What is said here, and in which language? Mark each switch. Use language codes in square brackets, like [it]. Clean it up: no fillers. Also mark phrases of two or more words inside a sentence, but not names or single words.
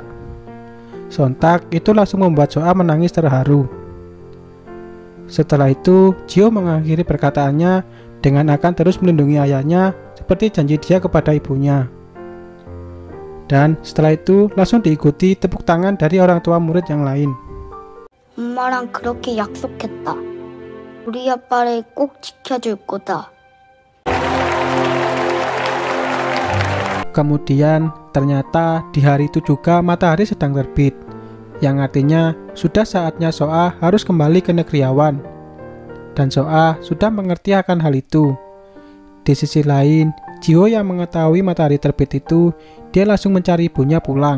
[id] Sontak itu langsung membuat Soa menangis terharu. Setelah itu, Jiho mengakhiri perkataannya dengan akan terus melindungi ayahnya seperti janji dia kepada ibunya. Dan setelah itu langsung diikuti tepuk tangan dari orang tua murid yang lain. [ko] 엄마랑 그렇게 약속했다. 우리 아빠를 꼭 지켜줄 거다. [id] Kemudian ternyata di hari itu juga matahari sedang terbit, yang artinya sudah saatnya Soa harus kembali ke negeri awan. Dan Soa sudah mengerti akan hal itu. Di sisi lain, Jiho yang mengetahui matahari terbit itu, dia langsung mencari ibunya pulang.